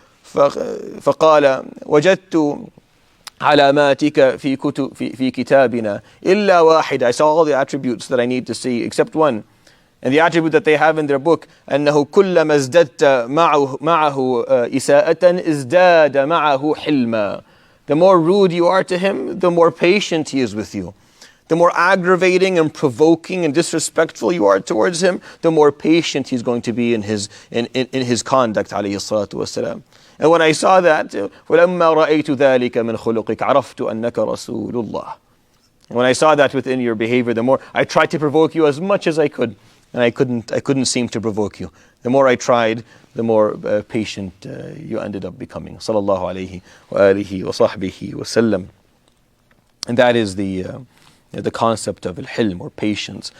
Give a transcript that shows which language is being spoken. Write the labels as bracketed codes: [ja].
[ar] فقال وجدت علاماتك في كتابنا إلا واحد. [en] I saw all the attributes that I need to see except one. And the attribute that they have in their book, [ar] أنه كلما ازددت معه إساءة ازداد معه حلما. [en] The more rude you are to him, the more patient he is with you. The more aggravating and provoking and disrespectful you are towards him, the more patient he's going to be in his conduct, [ar] عليه الصلاة والسلام. [en] And when I saw that, [ar] ولما رأيت ذلك من خلقك عرفت أنك رسول الله. [en] And when I saw that within your behavior, the more I tried to provoke you as much as I could. And I couldn't seem to provoke you. The more I tried, the more patient you ended up becoming. [ar] Sallallahu alayhi wa alihi wa sahbihi wa sallam. [en] And that is the concept of al-hilm, or patience.